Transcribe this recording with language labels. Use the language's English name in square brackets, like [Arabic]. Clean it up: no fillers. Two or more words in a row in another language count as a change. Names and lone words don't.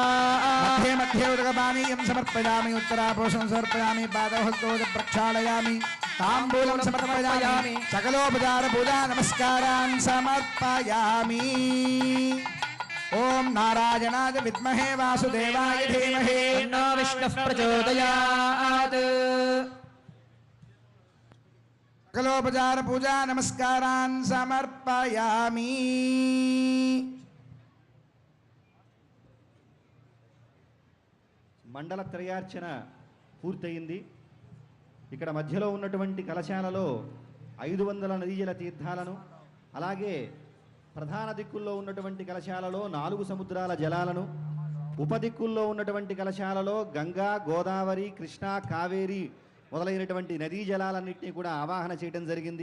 [Sanskrit] मध्ये मध्ये उदकपानीयं समर्पयामि उत्तरापोषं समर्पयामि पादहस्तोज प्रक्षालयामि ताम्बूलं समर्पयामि सकलोपचार पूजा नमस्कारान् समर्पयामि ओम नारायणाय विद्महे वासुदेवाय धीमहि तन्नो विष्णुः प्रचोदयात् सकलोपचार पूजा नमस्कारान् समर्पयामि [Telugu] మండల త్రయార్చన పూర్తయింది. ఇక్కడ మధ్యలో ఉన్నటువంటి కలశాలలో 500 నదీజల తీర్థాలను, అలాగే ప్రధాన దిక్కుల్లో ఉన్నటువంటి కలశాలలో 4 సముద్రాల జలాలను, ఉపదిక్కుల్లో ఉన్నటువంటి కలశాలలో గంగా, గోదావరి, కృష్ణా, కావేరి మొదలైనటువంటి నదీ జలాలన్నింటినీ కూడా ఆవాహన చేయడం జరిగింది.